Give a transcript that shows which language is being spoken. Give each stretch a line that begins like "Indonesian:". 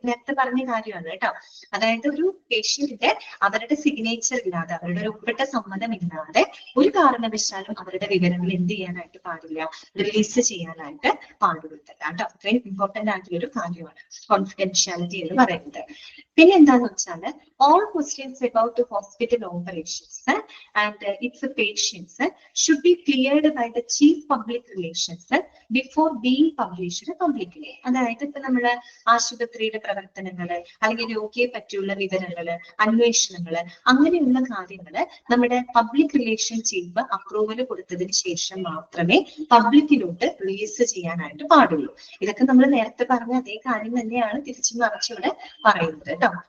Malayalam: നേരത്തെ പറഞ്ഞ കാര്യമാണ് കേട്ടോ. അതായത് ഒരു പേഷ്യന്റിന്റെ അവരുടെ സിഗ്നേച്ചർ ഇല്ലാതെ, അവരുടെ ഒരു ഒപ്പിട്ട സമ്മതമില്ലാതെ ഒരു കാരണവശാലും അവരുടെ വിവരങ്ങൾ എന്ത് ചെയ്യാനായിട്ട് പാടില്ല? റിലീസ് ചെയ്യാനായിട്ട് പാടുള്ളതല്ല കേട്ടോ. അത്രയും ഇമ്പോർട്ടന്റ് ആയിട്ടുള്ള ഒരു കാര്യമാണ് കോൺഫിഡൻഷ്യാലിറ്റി എന്ന് പറയുന്നത്. പിന്നെ എന്താന്ന് വെച്ചാല്
English: all questions about the hospital operations and its patients should be cleared by the chief public relations before being published publicly.
Malayalam: അതായത് ഇപ്പൊ നമ്മള് ആശുപത്രിയുടെ പ്രവർത്തനങ്ങള് അല്ലെങ്കിൽ രോഗിയെ പറ്റിയുള്ള വിവരങ്ങള് അന്വേഷണങ്ങള് അങ്ങനെയുള്ള കാര്യങ്ങള് നമ്മുടെ പബ്ലിക് റിലേഷൻ ചീഫ് അപ്രൂവൽ കൊടുത്തതിന് ശേഷം മാത്രമേ പബ്ലിക്കിലോട്ട് റിലീസ് ചെയ്യാനായിട്ട് പാടുള്ളൂ. ഇതൊക്കെ നമ്മൾ നേരത്തെ പറഞ്ഞ അതേ കാര്യം തന്നെയാണ് തിരിച്ചു മറിച്ചിവിടെ പറയുന്നത് കേട്ടോ.